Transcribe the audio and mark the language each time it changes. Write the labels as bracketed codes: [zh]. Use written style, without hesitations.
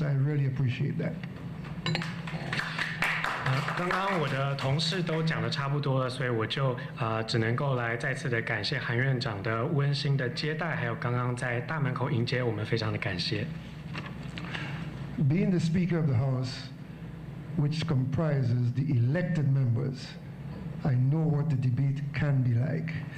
[en] I really appreciate that. [zh] 刚刚我的同事都讲得差不多了，所以我就只能够来再次的感谢韩院长的温馨的接待，还有刚刚在大门口迎接我们，非常的感谢。 [en] Being the Speaker of the House, which comprises the elected members, I know what the debate can be like.